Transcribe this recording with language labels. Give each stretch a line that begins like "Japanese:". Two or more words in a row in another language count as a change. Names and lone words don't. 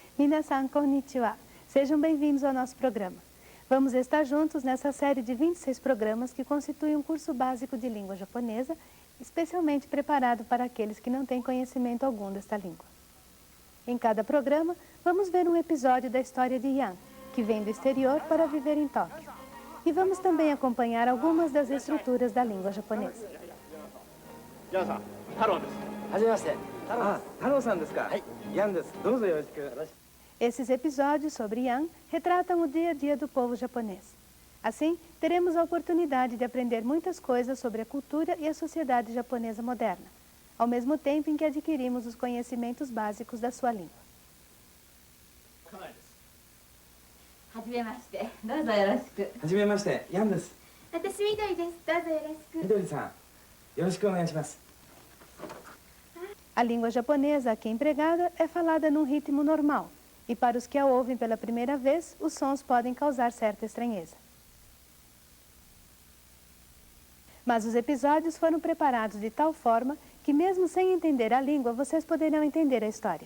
Japanese: みなさん、こんにちは.
Portuguese: Sejam bem-vindos ao nosso programa. Vamos estar juntos nessa série de 26 programas que constituem um curso básico de língua japonesa, especialmente preparado para aqueles que não têm conhecimento algum desta língua. Em cada programa, vamos ver um episódio da história de Yan, que vem do exterior para viver em Tóquio. E vamos também acompanhar algumas das estruturas da língua japonesa.
Japanese: ヤンさん、太郎です. はじめまして。太郎さんですか? ヤンです. どうぞよろしく.
Portuguese: Esses episódios sobre Yan retratam o dia a dia do povo japonês. Assim, teremos a oportunidade de aprender muitas coisas sobre a cultura e a sociedade japonesa moderna, ao mesmo tempo em que adquirimos os conhecimentos básicos da sua língua.
Japanese: はじめまして、どうぞよろしく。はじめまして、ヤンです。私みどりです。どうぞよろしく。みどりさん、よろしくお願いします。
Portuguese: A língua japonesa aqui empregada é falada num ritmo normal, e para os que a ouvem pela primeira vez, os sons podem causar certa estranheza. Mas os episódios foram preparados de tal forma que, mesmo sem entender a língua, vocês poderão entender a história.